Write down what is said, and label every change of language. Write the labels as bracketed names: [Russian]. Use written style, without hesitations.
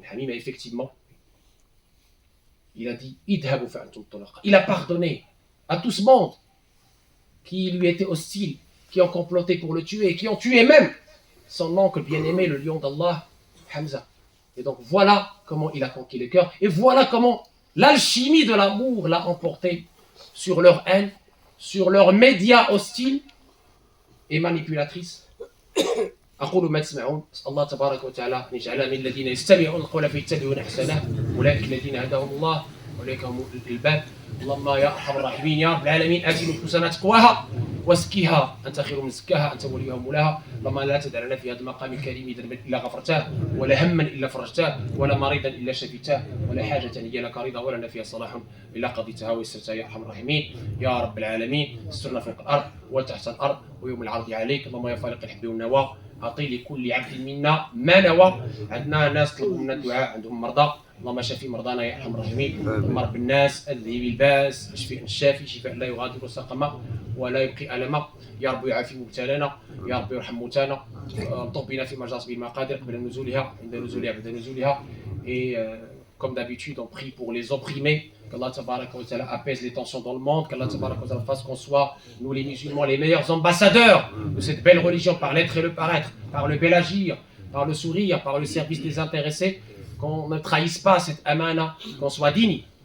[French] Effectivement, il a dit il a pardonné à tout ce monde qui lui était hostile, qui ont comploté pour le tuer, qui ont tué même son oncle bien-aimé, le lion d'Allah, Hamza. Et donc voilà comment il a conquis le cœur, et voilà comment l'alchimie de l'amour l'a emporté sur leur haine, sur leurs médias hostiles et manipulatrices. [Arabic] أقول ما تسمعون أسأل الله تبارك وتعالى أن يجعلنا من الذين يستمعون القول فيتبعون أحسنه أولئك الذين هداهم الله أولئك هم الألباب. اللهم يا أرحم الراحمين يا رب العالمين آت نفوسنا تقواها وازكها أنت خير من زكاها أنت وليها ومولاها. اللهم لا تدع لنا في هذا المقام الكريم ذنبا إلا غفرته ولا هما إلا فرجته ولا مريضا إلا شفيته ولا حاجة هي لك رضا ولا لنا فيها صلاح إلا قضيتها ويسرتها يا أرحم الراحمين يا رب العالمين. استرنا فوق الأرض وتحت الأرض ويوم العرض عليك. اللهم يا فالق الحب والنوى أعطي لكل عبد منا ما نوى. عندنا ناس طلبوا منا الدعاء عندهم مرضى اللهم شفي مرضانا يا ارحم الراحمين. اللهم رب الناس اذهب الباس اشفي الشافي شفاء لا يغادر سقما ولا يبقي الما. يا رب يعافي مبتلانا يا رب يرحم موتانا. الطف بنا في مجاصب المقادير قبل نزولها عند نزولها بعد نزولها. [French] Et comme d'habitude on prie pour les opprimés, qu'Allah tabaraka wa ta'ala apaise les tensions dans le monde, qu'Allah tabaraka wa ta'ala fasse qu'on soit, nous les musulmans, les meilleurs ambassadeurs de cette belle religion par l'être et le paraître, par le bel agir, par le sourire, par le service désintéressé, qu'on ne trahisse pas cette amana, qu'on soit digne